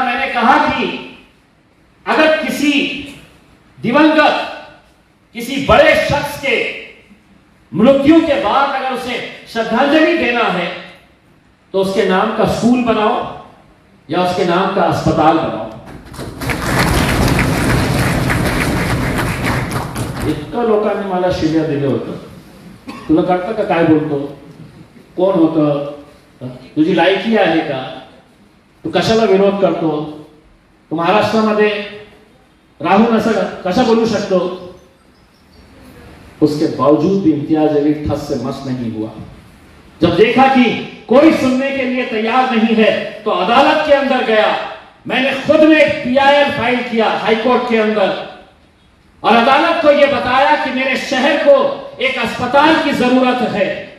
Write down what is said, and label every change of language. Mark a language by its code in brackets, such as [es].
[hi] मैंने कहा कि अगर किसी दिवंगत, किसी बड़े शख्स के मृत्यु के बाद अगर उसे श्रद्धांजलि देना है तो उसके नाम का स्कूल बनाओ या उसके नाम का अस्पताल बनाओ. [mr] इतकं लोकांनी मला शिव्या दिले होतं. तुला कळतं का काय बोलतो? कोण होतं? तुझी लायकी आहे का? तू कशाला विरोध करतो? तू महाराष्ट्रामध्ये राहून असं कशा बोलू शकतो? [hi] उसके बावजूद भी इम्तियाज अली ठस से मस नहीं हुआ. जब देखा कि कोई सुनने के लिए तैयार नहीं है तो अदालत के अंदर गया. मैंने खुद में एक PIL फाइल किया हाई कोर्ट के अंदर और अदालत को यह बताया कि मेरे शहर को एक अस्पताल की जरूरत है.